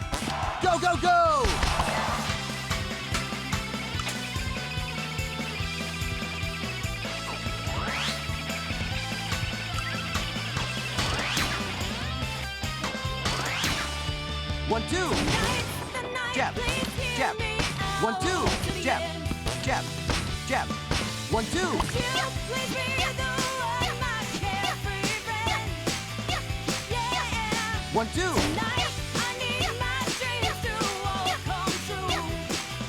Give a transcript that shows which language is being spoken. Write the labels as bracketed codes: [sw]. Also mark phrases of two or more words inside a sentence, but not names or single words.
[en] Go, go, go! One, two. The night, Jab, please hear jab. me One, out two. to the Jab, end. jab, jab. One, two. You please be the one, my carefree friend. Yeah. One, two. Tonight, I need my dreams to all come true.